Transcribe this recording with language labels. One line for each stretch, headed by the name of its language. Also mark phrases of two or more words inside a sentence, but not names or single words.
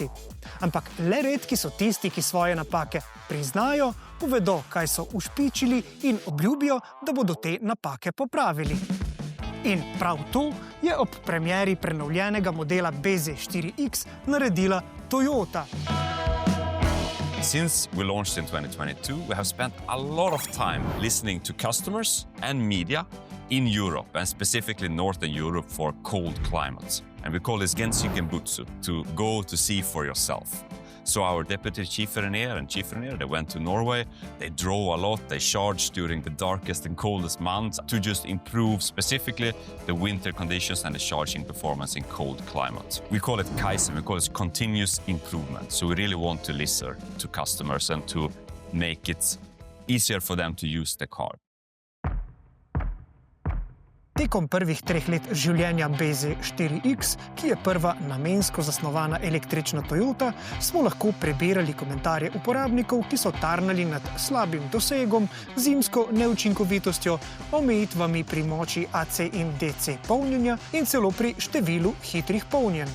Slovenian: Ampak le redki so tisti, ki svoje napake priznajo, povedo, kaj so ušpičili in obljubijo, da bodo te napake popravili. In prav to je ob premieri prenovljenega modela BZ4X naredila Toyota.
English: Since we launched in 2022, we have spent a lot of time listening to customers and media in Europe, and specifically Northern Europe for cold climates. And we call this
Japanese: Gensu Genbutsu,
English: to go to see for yourself. So our deputy chief engineer and chief engineer, they went to Norway, they drove a lot, they charged during the darkest and coldest months to just improve specifically the winter conditions and the charging performance in cold climates. We call it Kaizen, we call it continuous improvement. So we really want to listen to customers and to make it easier for them to use the car.
Slovenian: Tekom prvih 3 let življenja BZ4X, ki je prva namensko zasnovana električna Toyota, smo lahko prebirali komentarje uporabnikov, ki so tarnali nad slabim dosegom, zimsko neučinkovitostjo, omejitvami pri moči AC in DC polnjenja in celo pri številu hitrih polnjenj.